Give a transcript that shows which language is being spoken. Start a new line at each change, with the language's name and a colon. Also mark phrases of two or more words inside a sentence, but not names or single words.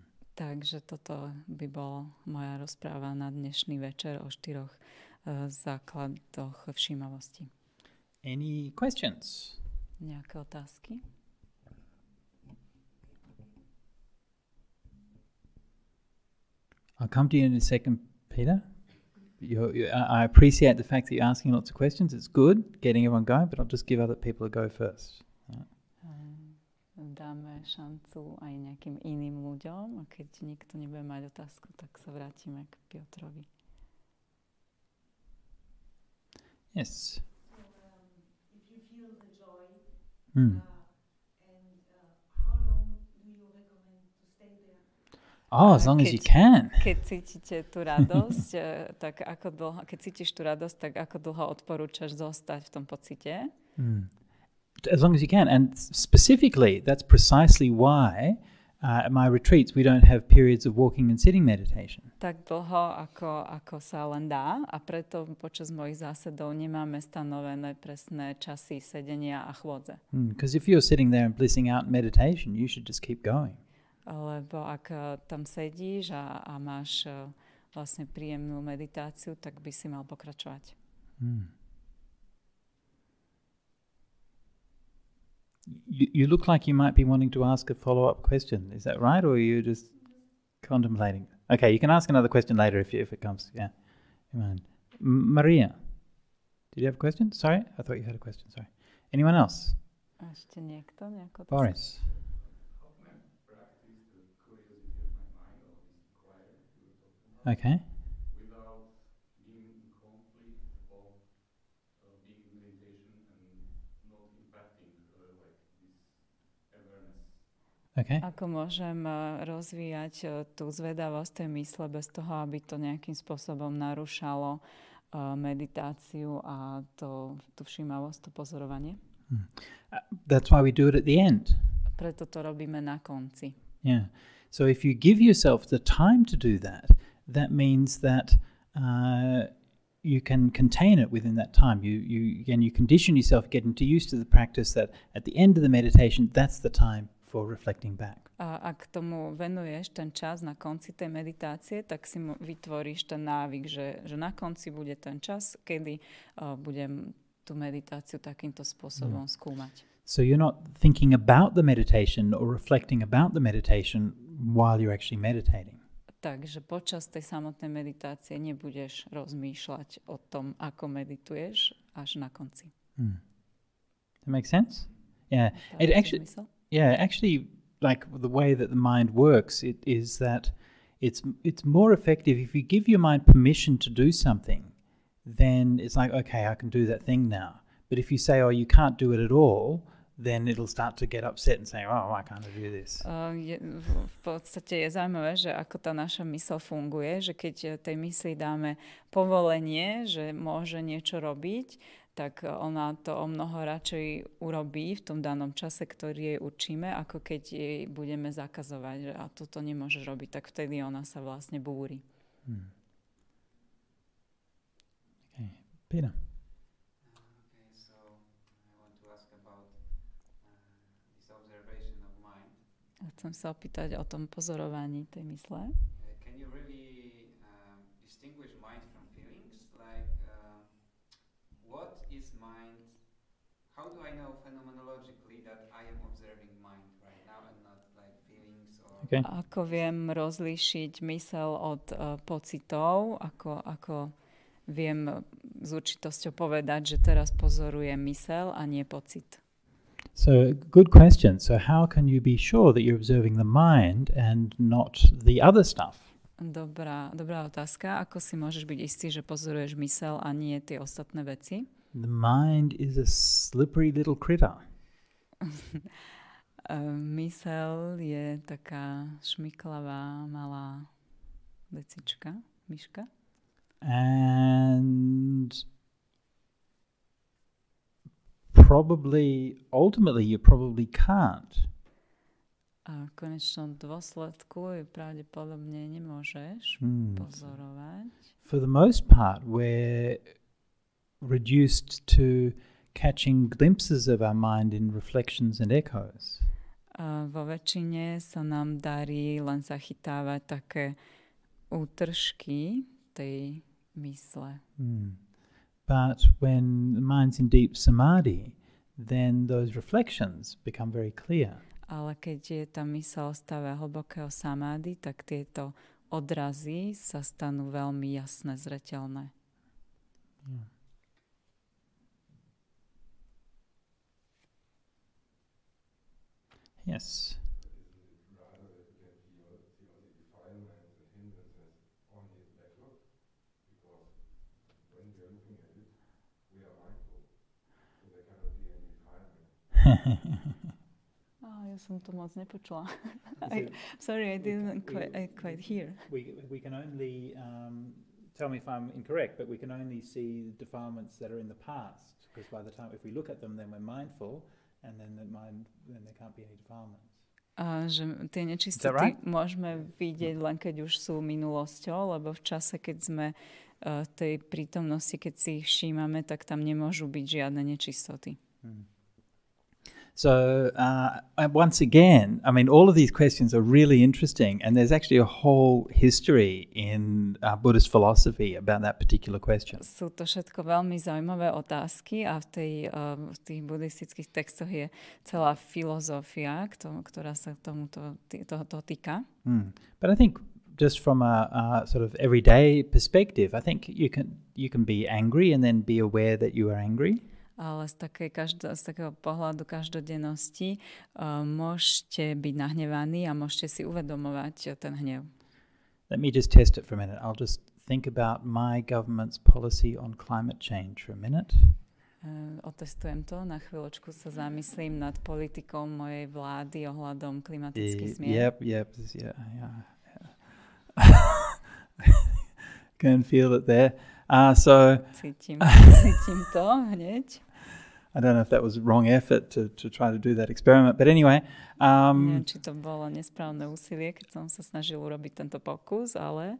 Slovak: Takže toto by bola moja rozpráva na dnešný večer o 4 základoch všímavosti.
English: Any questions?
Slovak: Nejaké otázky?
English: I'll come to you in a second, Peter. I appreciate the fact that you're asking lots of questions. It's good getting everyone going, but I'll just give other people a go first.
Slovak: Dáme šancu aj nejakým iným ľuďom a keď nikto nebude mať otázku, tak sa vrátime k Piotrovi.
English: Yes. So, if you feel the joy, and how long do you recommend to stay there? Oh, as long as you can.
Slovak: Keď cítite tú radosť, tak ako dlho, keď cítiš tú radosť, tak ako dlho odporúčaš zostať v tom pocite?
English: As long as you can. And specifically, that's precisely why at my retreats we don't have periods of walking and sitting meditation.
Slovak: Tak dlho, ako sa len dá a preto počas mojich zásadov nemáme stanovené presné časy sedenia a chôdze.
English: Because if you're sitting there and blissing out in meditation, you should just keep going.
Slovak: Lebo ak tam sedíš a máš vlastne príjemnú meditáciu, tak by si mal pokračovať.
English: You look like you might be wanting to ask a follow-up question. Is that right, or are you just contemplating? Okay, you can ask another question later if it comes. Yeah, Maria, did you have a question? Sorry, I thought you had a question. Sorry. Anyone else?
Slovak: Ešte niekto? Boris.
English: Okay. Without being in conflict of being in meditation and not impacting like this awareness. Okay.
Slovak: Ako môžem rozvíjať tú zvedavosť tej mysle bez toho, aby to nejakým spôsobom narušalo meditáciu a tú všímavosť, to pozorovanie?
English: That's why we do it at the end.
Slovak: Preto to robíme na konci.
English: Yeah. So if you give yourself the time to do that, that means that you can contain it within that time. You condition yourself getting used to the practice that at the end of the meditation, that's the time for reflecting back.
Slovak: A ak tomu venuješ ten čas na konci tej meditácie, tak si vytvoríš ten návyk, že na konci bude ten čas, kedy budem tú meditáciu takýmto spôsobom skúmať.
English: So you're not thinking about the meditation or reflecting about the meditation while you're actually meditating.
Slovak: Takže počas tej samotnej meditácie nebudeš rozmýšľať o tom, ako medituješ až na konci.
English: That makes sense? Yeah. Actually, like the way that the mind works, it is that it's more effective if you give your mind permission to do something. Then it's like, okay, I can do that thing now. But if you say, oh, you can't do it at all, then it'll start to get upset and say, oh, why can't I do this?
Slovak: V podstate je zaujímavé, že ako tá naša myseľ funguje, že keď tej mysli dáme povolenie, že môže niečo robiť, tak ona to o mnoho radšej urobí v tom danom čase, ktorý jej určíme, ako keď jej budeme zakazovať, že a toto nemôžeš robiť, tak vtedy ona sa vlastne búri.
English: Okay. Peter.
Slovak: Chcem sa opýtať o tom pozorovaní tej mysle.
English: Can you really distinguish mind from feelings? Like, what is mind? How do I know phenomenologically that I am observing mind right now and not like feelings or... Okay.
Slovak: Ako viem rozlíšiť mysel od pocitov, ako viem s určitosťou povedať, že teraz pozorujem mysel a nie pocit.
English: So, good question. So how can you be sure that you're observing the mind and not the other stuff?
Slovak: Dobrá otázka. Ako si môžeš byť istý, že pozoruješ mysel a nie tie ostatné veci?
English: The mind is a slippery little critter.
Slovak: Mysel je taká šmiklavá malá vecička, myška.
English: And ultimately you probably can't.
Slovak: A v konečnom dôsledku ju pravdepodobne nemôžeš pozorovať.
English: For the most part, we're reduced to catching glimpses of our mind in reflections and echoes.
Slovak: Vo väčšine sa nám darí len zachytávať také útržky tej mysle.
English: But when the mind's in deep samadhi, then those reflections become very clear.
Slovak: Ale keď je tá myseľ v stave hlbokého samády, tak tieto odrazy sa stanú veľmi jasné, zreteľné.
English: Yes.
Slovak: Ja som to moc nepočula.
English: Sorry, I didn't quite hear. We can only, tell me if I'm incorrect, but we can only see defilements that are in the past, because by the time, if we look at them, then we're mindful, and then there can't be any defilements.
Slovak: Že tie nečistoty môžeme vidieť len keď už sú minulosťou, lebo v čase, keď sme tej prítomnosti, keď si ich všímame, tak tam nemôžu byť žiadne nečistoty.
English: So once again, I mean, all of these questions are really interesting, and there's actually a whole history in Buddhist philosophy about that particular question.
Slovak: Sú to všetko veľmi zaujímavé otázky a v tých buddhistických textoch je celá filozofia, ktorá sa tomuto týka.
English: But I think just from a sort of everyday perspective, I think you can be angry and then be aware that you are angry.
Slovak: Ale z takého pohľadu každodennosti môžete byť nahnevaní a môžete si uvedomovať ten hnev.
English: Let me just test it for a minute. I'll just think about my government's policy on climate change for a minute.
Slovak: Otestujem to, na chvíľočku sa zamyslím nad politikou mojej vlády ohľadom klimatických zmien.
English: Yep, yeah. Can feel it there.
Slovak: Cítim to hneď.
English: I don't know if that was wrong effort to try to do that experiment, but anyway.
Slovak: Neviem, či to bolo nesprávne úsilie, keď som sa snažil urobiť tento pokus, ale...